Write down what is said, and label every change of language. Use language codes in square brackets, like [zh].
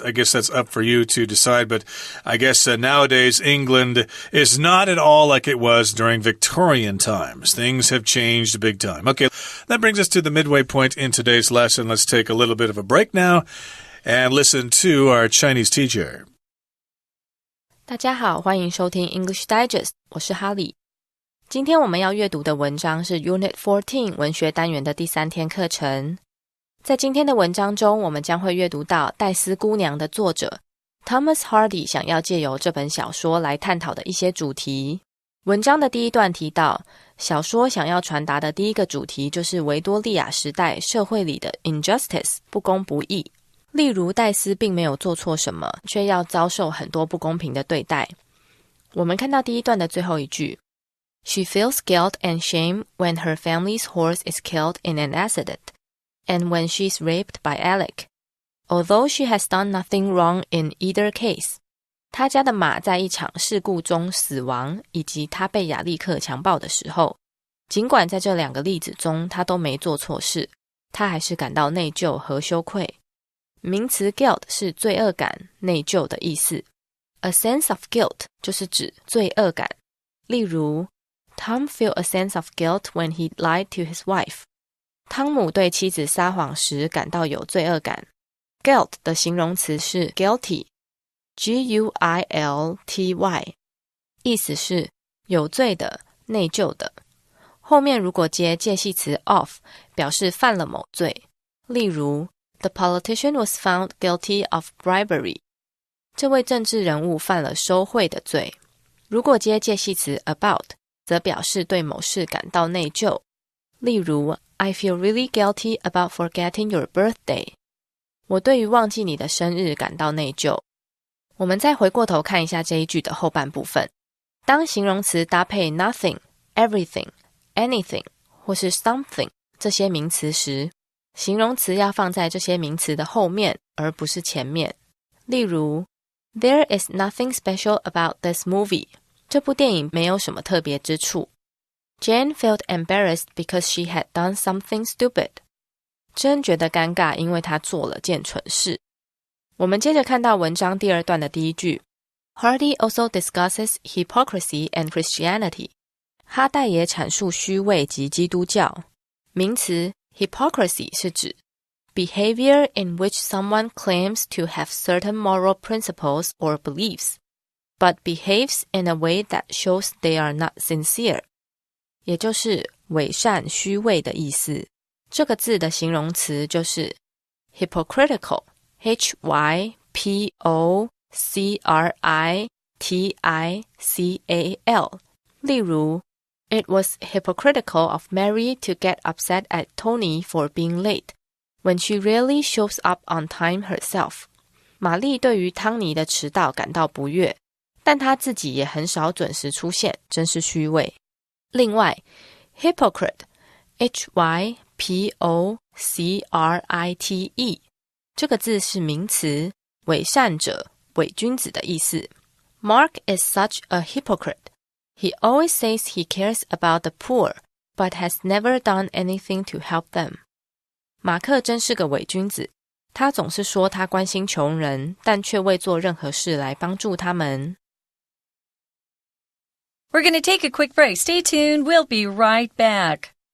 [en] I guess that's up for you to decide, but I guess nowadays England is not at all like it was during Victorian times. Things have changed big time. Okay, that brings us to the midway point in today's lesson. Let's take a little bit of a break now and listen to our Chinese teacher. [zh] 大家好，欢迎收听 English Digest， 我是哈利。今天我们要阅读的文章是 Unit 14文学单元的第3天课程。在今天的文章中，我们将会阅读到黛丝姑娘的作者 Thomas Hardy 想要借由这本小说来探讨的一些主题。文章的第一段提到，小说想要传达的第一个主题就是维多利亚时代社会里的 injustice 不公不义。例如黛丝并没有做错什么，却要遭受很多不公平的对待。我们看到第一段的最后一句 [en] She feels guilt and shame when her family's horse is killed in an accident.And when she's raped by Alec, although she has done nothing wrong in either case, [zh] 她家的马在一场事故中死亡，以及她被亚历克强暴的时候，尽管在这两个例子中她都没做错事，她还是感到内疚和羞愧。名词 guilt 是罪恶感、内疚的意思。 [en] A sense of guilt [zh] 就是指罪恶感。 例如 [en] Tom felt a sense of guilt when he lied to his wife. [zh] 汤姆对妻子撒谎时感到有罪恶感。Guilt 的形容词是 guilty, G-U-I-L-T-Y， 意思是有罪的、内疚的。后面如果接介系词 of， 表示犯了某罪。例如 [en] The politician was found guilty of bribery， [zh] 这位政治人物犯了收贿的罪。如果接介系词 about， 则表示对某事感到内疚。例如 [en] I feel really guilty about forgetting your birthday. [zh] 我对于忘记你的生日感到内疚。我们再回过头看一下这一句的后半部分。当形容词搭配 nothing, everything, anything 或是 something 这些名词时，形容词要放在这些名词的后面，而不是前面。例如 [en] There is nothing special about this movie. [zh] 这部电影没有什么特别之处。 [en] Jane felt embarrassed because she had done something stupid. [zh] 珍觉得尴尬，因为她做了件蠢事。我们接着看到文章第二段的第一句 [en] Hardy also discusses hypocrisy and Christianity. [zh] 哈代也阐述虚伪及基督教。名詞 [en] hypocrisy [zh] 是指 [en] behavior in which someone claims to have certain moral principles or beliefs, but behaves in a way that shows they are not sincere. [zh] 也就是伪善、虚伪的意思。这个字的形容词就是 hypocritical, H-Y-P-O-C-R-I-T-I-C-A-L。例如 [en] It was hypocritical of Mary to get upset at Tony for being late, when she rarely shows up on time herself。 [zh] 玛丽对于汤尼的迟到感到不悦，但她自己也很少准时出现，真是虚伪。另外 hypocrite, H-Y-P-O-C-R-I-T-E， 这个字是名词，伪善者、伪君子的意思。 [en] Mark is such a hypocrite.He always says he cares about the poor, but has never done anything to help them. [zh] 马克真是个伪君子，他总是说他关心穷人，但却未做任何事来帮助他们。 [en] We're going to take a quick break. Stay tuned. We'll be right back.